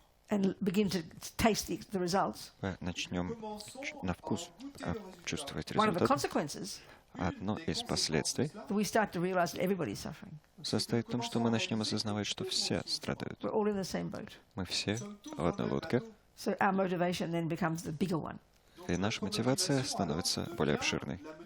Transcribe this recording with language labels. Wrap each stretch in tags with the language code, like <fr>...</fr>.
<en>and begin to taste the results.</en> <ru>начнем на вкус чувствовать</ru> <en>One of the</en> <ru>результаты.</ru> <en>consequences</en> <ru>Одно из последствий</ru> <en>that we start to realize that everybody's suffering.</en> <ru>состоит в том, что мы начнем осознавать, что все страдают.</ru> <en>We're all in the same boat.</en> <ru>Мы все в одной лодке,</ru> <en>So our motivation then becomes the bigger one.</en> <ru>и наша мотивация становится более обширной.</ru>